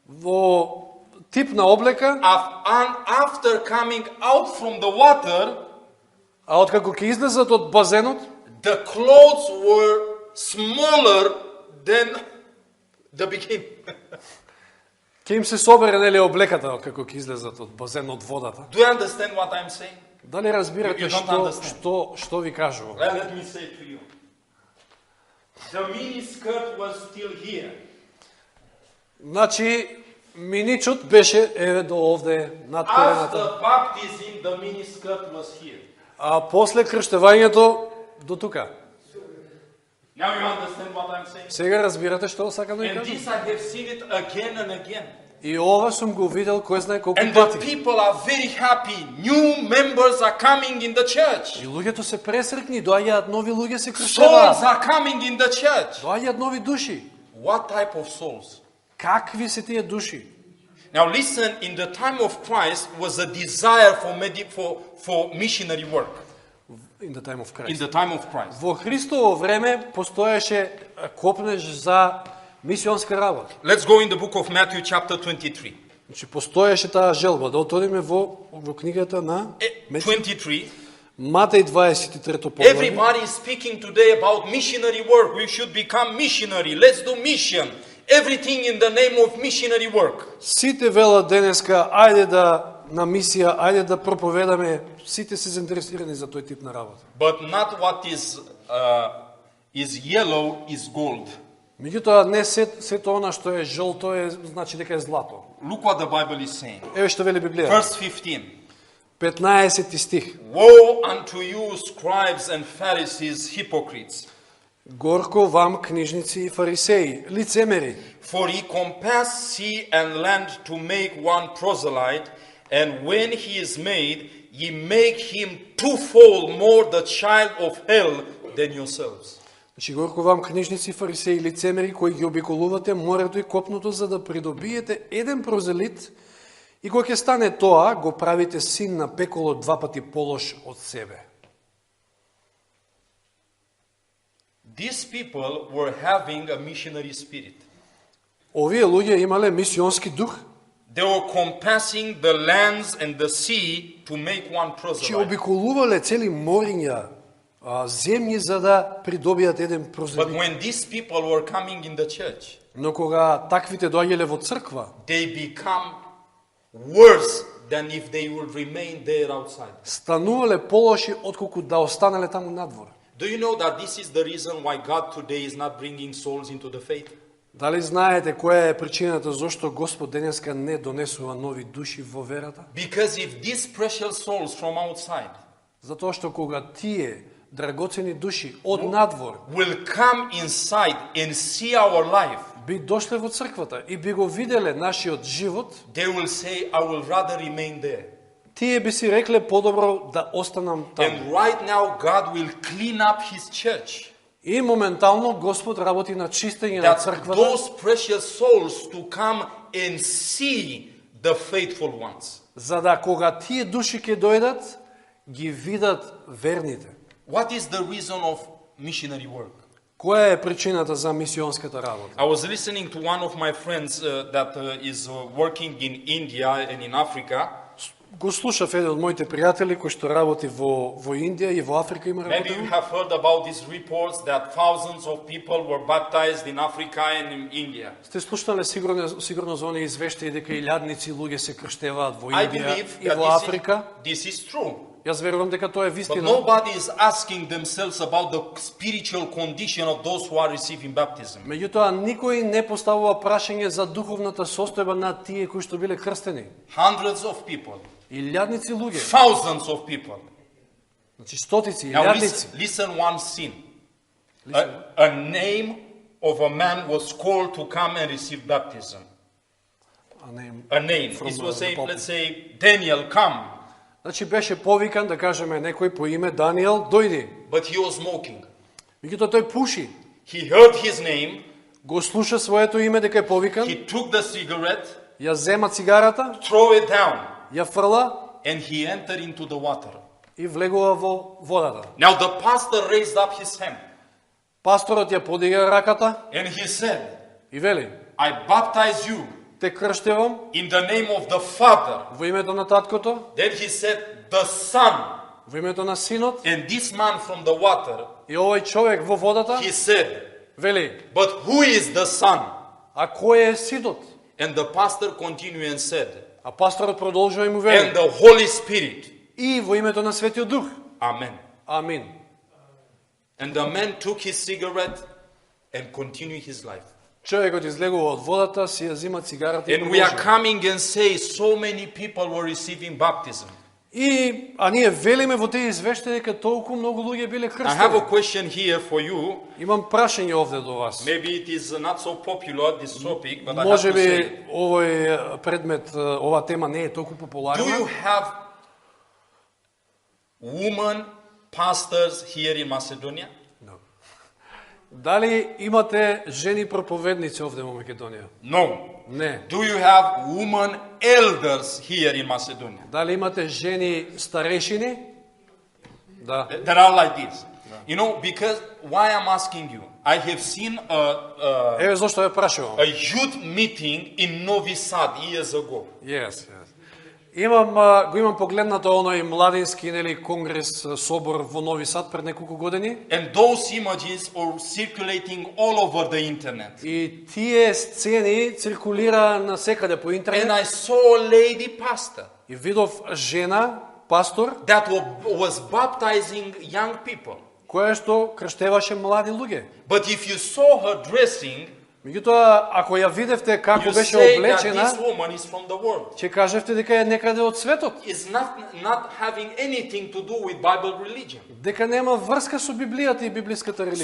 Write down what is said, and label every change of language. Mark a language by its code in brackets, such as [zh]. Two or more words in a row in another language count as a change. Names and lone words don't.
[mk] во тип на облека [en] and after coming out from the water, [mk] А откако ќе излезат од базенот, [en] the clothes were smaller than the bikini. [mk] ќе им се собере нели облеката како ќе излезат од базенот од водата. [en] Do you understand what I'm saying? [mk] Дали разбирате [en] You don't [mk] што ви кажувам? [en] Well, let me say to you. The mini skirt was still here. [mk] Значи, миничот беше еве до овде над колената. [en] After baptism, the mini skirt was here. [mk] А после крштевањето до тука. [en] Now you understand what I'm saying? [mk] Сега разбирате што сакам да ви [en] And [mk] кажам? [en] this I have seen it again and again. [mk] И ова сум го видел кој знае колку [en] And the [mk] пати. [en] people are very happy. New members are coming in the church. [mk] И луѓето се пресрекни, доаѓаат нови луѓе се [en] Souls [mk] крштеваат. [en] are coming in the church. [mk] Доаѓаат нови души. [en] What type of souls? [mk] Какви се тие души? [en] Now listen, in the time of Christ was a desire for missionary work. In the time of In Christ. the time of Christ. [mk] Во Христово време постоеше копнеж за мисионска работа. [en] Let's go in the book of Matthew chapter 23. [mk] Значи постоеше таа желба да отидеме во книгата на 23. Матеј 23 поглавје. [en] Everybody is speaking today about missionary work. We should become missionary. Let's do mission. Everything in the name of missionary work. [mk] Сите велат денеска, ајде да на мисија, ајде да проповедаме, сите се заинтересирани за тој тип на работа. [en] But not what is yellow is gold. [mk] Меѓутоа не сето она што е жолто е значи дека е злато. [en] Look what the Bible is saying. [mk] Еве што вели Библија. [en] Verse 15. [mk] 15 стих. [en] Woe unto you, scribes and Pharisees, hypocrites! [mk] Горко вам, книжници и фарисеи, лицемери, [en] For ye compass sea and land to make one proselyte, and when he is made, ye make him twofold more the child of hell than yourselves. [mk] Значи, горко вам, книжници и фарисеи, лицемери, кои ги обиколувате морето и копното, за да придобиете еден прозелит, и кога ќе стане тоа, го правите син на пеколо два пати полош од себе. [en] These people were having a missionary spirit. [mk] Овие луѓе имале мисионски дух, [en] They were compassing the lands and the sea to make one че proselyte. [mk] обиколувале цели мориња, земји за да придобијат еден [en] But [mk] прозелит. [en] when these people were coming in the church, [mk] Но кога таквите доаѓале во црква, [en] they become worse than if they would remain there outside. [mk] станувале полоши отколку да останале таму надвор. [en] Do you know that this is the reason why God today is not bringing souls into the faith? [mk] Дали знаете која е причината зашто Господ денеска не донесува нови души во верата? [en] Because if these precious souls from outside [mk] Затоа што кога тие драгоцени души од надвор [en] will come inside and see our life, [mk] би дошле во црквата и би го виделе нашиот живот, [en] they will say, I will rather remain there. [mk] тие би си рекле подобро да останам таму. [en] And right now God will clean up His church. [mk] И моментално Господ работи на чистење на [en] That [mk] црквата, [en] those precious souls to come and see the faithful ones. [mk] за да кога тие души ќе дојдат, ги видат верните. [en] What is the reason of missionary work? [mk] Која е причината за мисионската работа? [en] I was listening to one of my friends that is working in India and in Africa. [mk] Го слушав еден од моите пријатели кој што работи во Индија и во Африка има [en] Maybe you [mk] работено. [en] have heard about these reports that thousands of people were baptized in Africa and in India. [mk] Сте слушнале сигурно за оние извештаи дека илјадници луѓе се крштеваат во [en] I [mk] Индија [en] believe [mk] и [en] that [mk] во Африка. [en] this is true. [mk] Јас верувам дека тоа е [en] But [mk] вистина. [en] nobody is asking themselves about the spiritual condition of those who are receiving baptism. [mk] Меѓутоа, никој не поставува прашање за духовната состојба на тие кои што биле крстени. [en] Hundreds of people, [mk] Илјадници луѓе, [en] thousands of people. [mk] значи стотици, [en] Now [mk] илјадници. [en] listen one scene. A name of a man was called to come and receive baptism. [mk] А не, [en] A name. From It was the saying, Bible. let's say, Daniel, come. [mk] Значи беше повикан, да кажеме, некој по име Даниел, дојди. [en] But he was smoking. [mk] Меѓутоа тој пуши. [en] He heard his name. [mk] Го слуша своето име дека е повикан, [en] He took the cigarette, [mk] ја зема цигарата, [en] throw it down, [mk] ја фрла [en] and he entered into the water. [mk] и влегува во водата. [en] Now the pastor raised up his hand [mk] Пасторот ја подига раката [en] and he said, [mk] и вели: [en] I baptize you [mk] те крштевам [en] in the name of the Father. [mk] во името на таткото [en] Then he said, the Son [mk] Во името на Синот [en] And this man from the water, [mk] и овој човек во водата [en] he said, [mk] вели: [en] but who is the son? [mk] а кој е Синот? [en] And the pastor continued and said, [mk] А пасторот продолжува и му [en] and [mk] вели: [en] the Holy Spirit. [mk] и во името на Светиот Дух. [en] Amen. [mk] Амин. [en] And the man took his cigarette and continued his life. [mk] Човекот излегува од водата, си ја зима цигарата и [en] And we are [mk] продолжува. [en] coming and say so many people were receiving baptism. [mk] А ние велиме во тие извештаи дека толку многу луѓе биле [en] I have a [mk] крстени. [en] question here for you. [mk] Имам прашање овде до вас. [en] Maybe it is not so popular, this topic, but I have [mk] Може [en] to [mk] би [en] say. [mk] овој предмет, ова тема не е толку [en] Do you [mk] популарна. [en] have women pastors here in Macedonia? [mk] Дали имате жени проповедници овде во Македонија? [en] No. [mk] Не. [en] Do you have women elders here in Macedonia? [mk] Дали имате жени старешини? Да. [en] That are like this. You know, because why I'm asking you? I have seen [mk] Еве зошто ја прашувам. [en] a youth meeting in Novi Sad years ago. Yes. [mk] Го имам погледнато оној младински нели конгрес собор во Нови Сад пред неколку години. [en] And those images are circulating all over the internet. [mk] И тие сцени циркулира насекаде по [en] And [mk] интернет. [en] I saw a lady pastor [mk] И видов жена, пастор, [en] that was baptizing young people. [mk] која што крштеваше млади луѓе. [en] But if you saw her dressing, [mk] Меѓутоа, ако ја видевте [en] you [mk] како беше [en] say that [mk] облечена, [en] this woman is from the world. [mk] ќе кажевте дека е некаде од светот. [en] It's not having anything to do with Bible religion. [mk] Дека нема врска со Библијата и библиската религија.